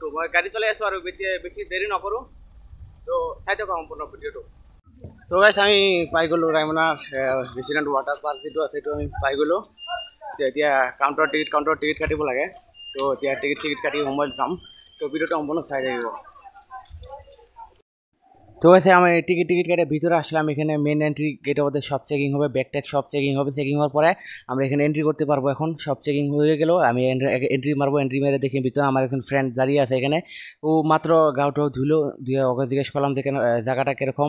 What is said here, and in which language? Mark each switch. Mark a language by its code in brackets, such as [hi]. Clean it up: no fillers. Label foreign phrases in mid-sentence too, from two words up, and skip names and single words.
[as] মই গাড়ী চলাই আছোঁ আৰু বেছি দেৰি নকৰোঁ। তো চাই থাকক সম্পূৰ্ণ ভিডিঅ'টো। তো গাইছ আমি পাই গ'লোঁ ৰায়মনাৰ ৰেচিডেণ্ট ৱাটাৰ পাৰ্ক যিটো আছে, সেইটো আমি পাই গ'লোঁ। এতিয়া কাউণ্টাৰত টিকেট কাটিব লাগে। তো এতিয়া টিকেট কাটি সময়ত যাম। তো ভিডিঅ'টো সম্পূৰ্ণ চাই থাকিব। তো আছে [bn] আমি টিকিট কেটে ভিতরে আসলাম। এখানে মেন এন্ট্রি গেটের মধ্যে সব চেকিং হবে, ব্যাকট্যাগ সব চেকিং হবে। চেকিং হওয়ার পরে আমরা এখানে এন্ট্রি করতে পারবো। এখন সব চেকিং হয়ে গেল, আমি এন্ট্রি মারবো। এন্ট্রি মেরে দেখি ভিতরে আমার একজন ফ্রেন্ড দাঁড়িয়ে আছে এখানে। ও মাত্র গাউটাও ধুয়ে ওকে জিজ্ঞেস করলাম যে জায়গাটা কীরকম।